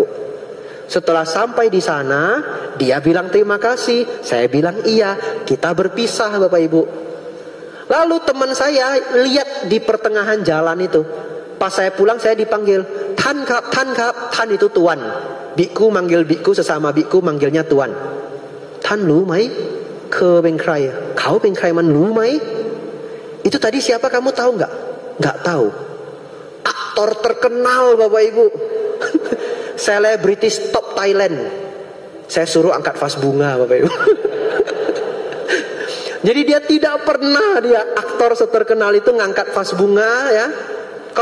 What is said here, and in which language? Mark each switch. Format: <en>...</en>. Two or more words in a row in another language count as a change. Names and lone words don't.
<id>Setelah sampai di sana, dia bilang terima kasih. Saya bilang iya, kita berpisah Bapak Ibu. Lalu teman saya lihat di pertengahan jalan itu. Pas saya pulang saya dipanggil,</id> <th>ท่านครับ,</th> <id>Tan itu tuan. Biku manggil biku, sesama biku manggilnya tuan.</id> <th>Tanรู้ไหม Keเป็นใคร Kauเป็นใคร มันรู้ไหม</th> <id>Itu tadi siapa kamu tahu nggak? Nggak tahu. Aktor terkenal Bapak Ibu. Selebritis top Thailand. Saya suruh angkat vas bunga Bapak Ibu. Jadi dia tidak pernah, dia aktor seterkenal itu ngangkat vas bunga ya.</id>